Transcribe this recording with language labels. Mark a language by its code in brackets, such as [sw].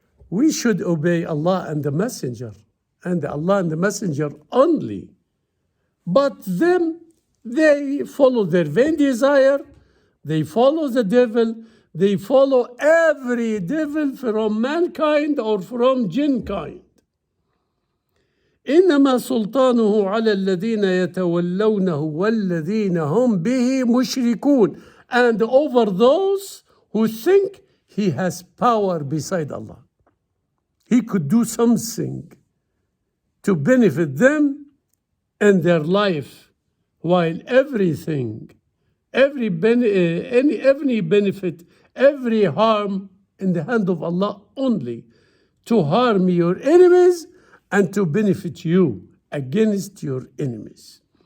[en] We should obey Allah and the Messenger, and Allah and the Messenger only. But them, they follow their vain desire, they follow the devil, they follow every devil from mankind or from jinn kind. [ar] إنما سلطانه على الذين يتولونه والذين هم به مشركون. [en] And over those who think he has power beside Allah. He could do something to benefit them in their life, while everything, every benefit, every harm in the hand of Allah only, to harm your enemies and to benefit you against your enemies.